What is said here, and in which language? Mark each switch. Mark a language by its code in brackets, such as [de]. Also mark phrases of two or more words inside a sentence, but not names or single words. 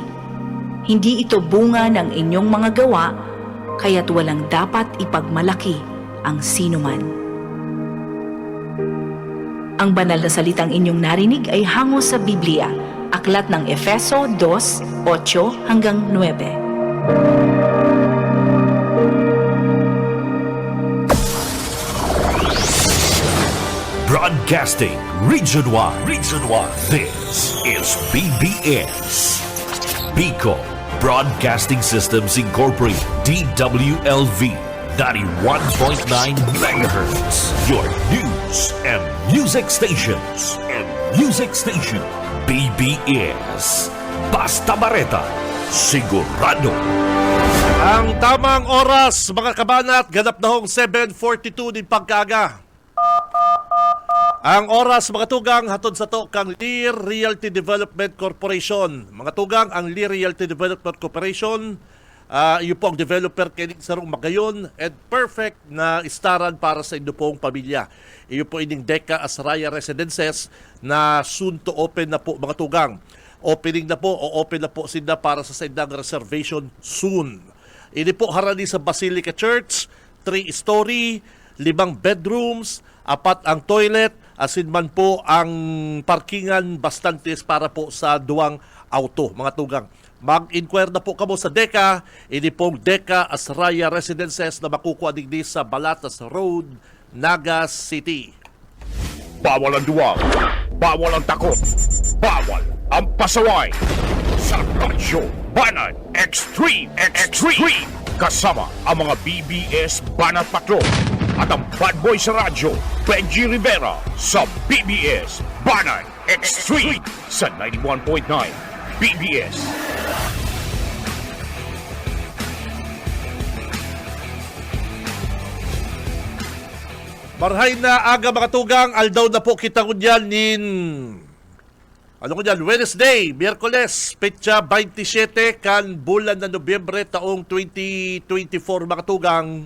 [tl] Hindi ito bunga ng inyong mga gawa, kaya't walang dapat ipagmalaki ang sinuman. Ang banal na salitang inyong narinig ay hango sa Biblia, aklat ng Efeso 2:8 hanggang 9. [en] Broadcasting Region 1. This is BBS. Bicol Broadcasting Systems Incorporated. DWLV 91.9 MHz. Your news and music stations. [bik] BBS. Basta Bareta. Sigurado. Ang tamang oras, mga kabanat, ganap na hong 7:42 din pagkaga. Ang oras, mga tugang, hatod sa to kang Lear Realty Development Corporation. Mga tugang, ang Lear Realty Development Corporation, iyo po ang developer kining sarong magayon and perfect na istaran para sa inyo pong pamilya. Iyo po ining Deca Asraya Residences na [en] soon to open [bik] na po, mga tugang. Opening na po o open na po sila para sa sindang reservation soon. Ini po harani sa Basilica Church, 3-story, 5 bedrooms, 4 ang toilet, asin man po ang parkingan bastantes para po sa duwang auto, mga tugang. Mag-inquire na po kamo sa Deca, ini pong Deca Asraya Residences na makukuha digdi sa Balatas Road, Naga City. Bawal ang duwag, bawal ang takot, bawal ang pasaway. Sa Radyo Banat Extreme. [tl] Kasama ang mga BBS Banat Patrol at ang bad boy sa radyo, Benji Rivera sa BBS Banat Extreme sa 91.9 BBS. [bik] Marhay na aga, mga tugang, aldaw na po kita kunyan Wednesday, Miyerkules, petsa 27 kan bulan na Nobyembre taong 2024, mga tugang.